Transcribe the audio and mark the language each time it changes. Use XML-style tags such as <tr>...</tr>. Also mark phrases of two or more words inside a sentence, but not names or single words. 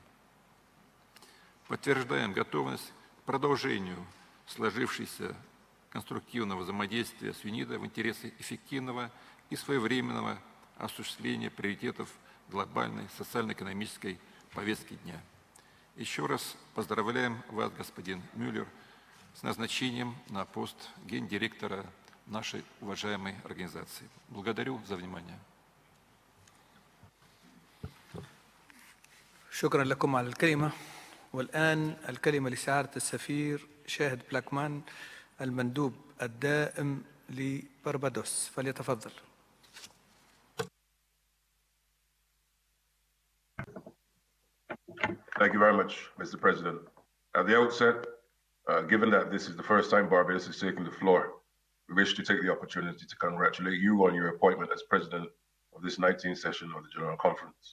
<ru>Подтверждаем готовность к продолжению сложившейся конструктивного взаимодействия с ЮНИДО в интересах эффективного и своевременного осуществления приоритетов глобальной социально-экономической повестки дня. Еще раз поздравляем вас, господин Мюллер, с назначением на пост гендиректора нашей уважаемой организации. Благодарю за внимание.</ru> <ar>شكرا لكم على الكلمة. والآن الكلمة لسعادة السفير شاهد بلاكمان المندوب الدائم لبربادوس، فليتفضل.</ar> <en>Thank you very much, Mr. President. At the outset, given that this is the first time Barbados is taking the floor, we wish to take the opportunity to congratulate you on your appointment as President of this 19th session of the General Conference.</en>